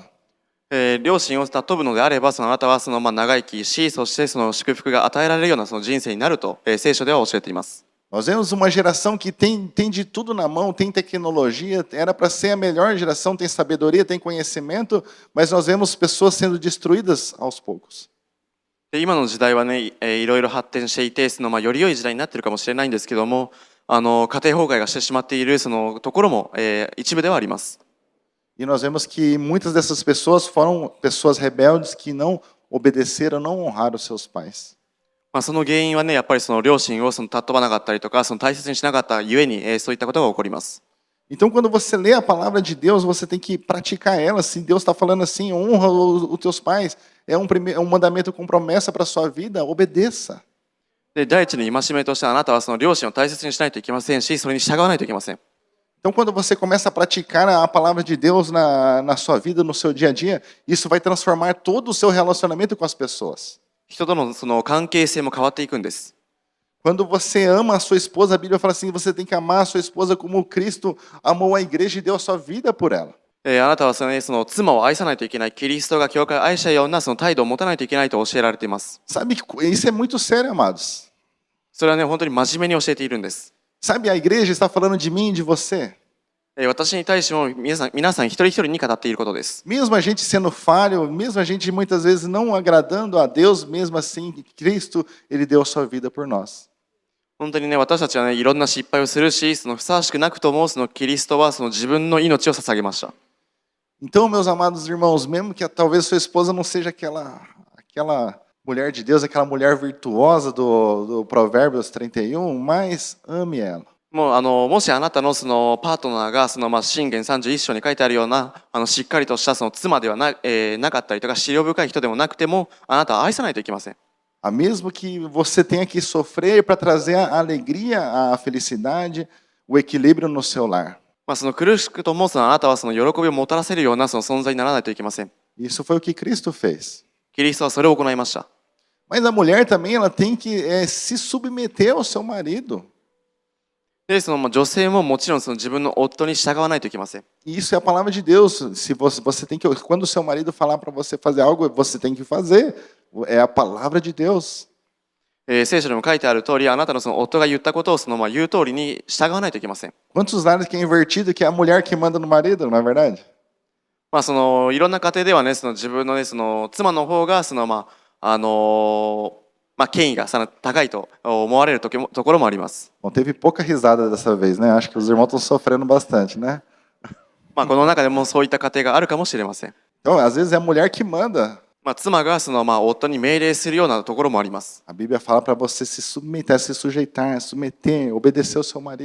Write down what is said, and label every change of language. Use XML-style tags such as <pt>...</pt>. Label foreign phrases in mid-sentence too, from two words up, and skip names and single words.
<ja>両親を尊ぶのであれば、あなたは長生きし、そして祝福が与えられるような人生になると、聖書では教えています。</ja> <pt>Nós vemos uma geração que tem de tudo na mão, tem tecnologia, era para ser a melhor geração, tem sabedoria, tem conhecimento, mas nós vemos pessoas sendo destruídas aos poucos.</pt> <ja>で、今の時代はね、いろいろ発展していて、より良い時代になっているかもしれないんですけども、家庭崩壊がしてしまっているところも、一部ではあります。</ja> <pt>E nós vemos que muitas dessas pessoas foram pessoas rebeldes que não obedeceram, não honraram os seus pais.</pt> <ja>その原因はね、やっぱり両親を尊ばなかったりとか、大切にしなかったゆえに、そういったことが起こります。</ja> <pt>Então, quando você lê a palavra de Deus, você tem que praticar ela. Se Deus está falando assim, honra os teus pais, é um mandamento com promessa para a sua vida, obedeça.</pt> <ja>で、第一に戒めとしてあなたは両親を大切にしないといけませんし、それに従わないといけません。</ja> <pt>Então, quando você começa a praticar a palavra de Deus na sua vida, no seu dia a dia, isso vai transformar todo o seu relacionamento com as pessoas.</pt> <ja>人との関係性も変わっていくんです。</ja> <pt>Quando você ama a sua esposa, a Bíblia fala assim, você tem que amar a sua esposa como Cristo amou a igreja e deu a sua vida por ela.</pt> <ja>あなたは妻を愛さないといけない、キリストが教会を愛したような態度を持たないといけないと教えられています。</ja> <pt>Sabe que isso é muito sério, amados.</pt> <ja>それはね、本当に真面目に教えているんです。</ja> <pt>Sabe, a igreja está falando de mim e de você.</pt> <ja>私に対しても皆さん一人一人に語っていることです。</ja> <pt>Mesmo a gente sendo falho, mesmo a gente muitas vezes não agradando a Deus, mesmo assim, Cristo, ele deu a sua vida por nós.</pt> <ja>本当にね、私たちはね、いろんな失敗をするし、ふさわしくなくとも、キリストは自分の命を捧げました。</ja> <pt>Então, meus amados irmãos, mesmo que talvez sua esposa não seja aquela mulher de Deus, aquela mulher virtuosa do Provérbios 31, mas ame ela.</pt> <ja>もしあなたのパートナーが箴言31章に書いてあるようなしっかりとした妻ではなかったりとか、思慮深い人でもなくても、あなたは愛さないといけません。</ja> <pt>Mesmo que você tenha que sofrer para trazer a alegria, a felicidade, o equilíbrio no seu lar.</pt> <ja>苦しくともあなたは喜びをもたらせるような存在にならないといけません。</ja> <pt>Isso foi o que Cristo fez.</pt> <ja>キリストはそれを行いました。</ja> <pt>Mas a mulher também ela tem que se submeter ao seu marido.</pt> <ja>で、女性ももちろん自分の夫に従わないといけません。</ja> <pt>E isso é a palavra de Deus. Se você tem que, quando o seu marido falar para você fazer algo, você tem que fazer. É a palavra de Deus.</pt> <ja>聖書でも書いてある通り、あなたの夫が言ったことを言う通りに従わないといけません。</ja> <pt>Quantos lares que é invertido que é a mulher que manda no marido, não é verdade?</pt> <ja>いろんな家庭ではね、自分のね、妻の方が権威が高いと思われるところもあります。</ja> <pt>Bom, teve pouca risada dessa vez, né? Acho que os irmãos estão sofrendo bastante, né?</pt> <ja>この中でもそういった家庭があるかもしれません。</ja> <pt>Então, às vezes é a mulher que manda.</pt> <ja>妻が夫に命令するようなところもあります。</ja> <pt>A Bíblia fala para você se submeter, se sujeitar, submeter, obedecer ao seu marido.</pt>